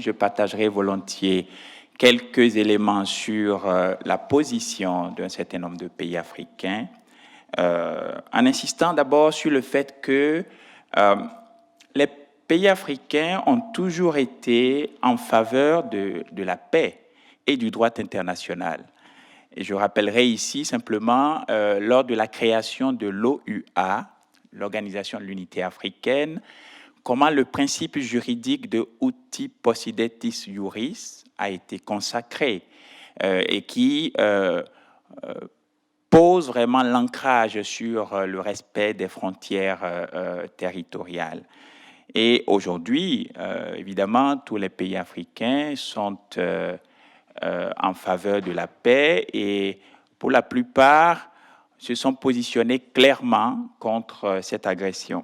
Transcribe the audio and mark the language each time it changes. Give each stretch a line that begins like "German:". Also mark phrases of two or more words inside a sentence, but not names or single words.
French: Je partagerai volontiers quelques éléments sur la position d'un certain nombre de pays africains, en insistant d'abord sur le fait que les pays africains ont toujours été en faveur de la paix et du droit international. Et je rappellerai ici simplement, lors de la création de l'OUA, l'Organisation de l'Unité africaine, comment le principe juridique de
Latin: uti possidetis iuris
French: a été consacré et qui pose vraiment l'ancrage sur le respect des frontières territoriales. Et aujourd'hui, évidemment, tous les pays africains sont en faveur de la paix et pour la plupart se sont positionnés clairement contre cette agression.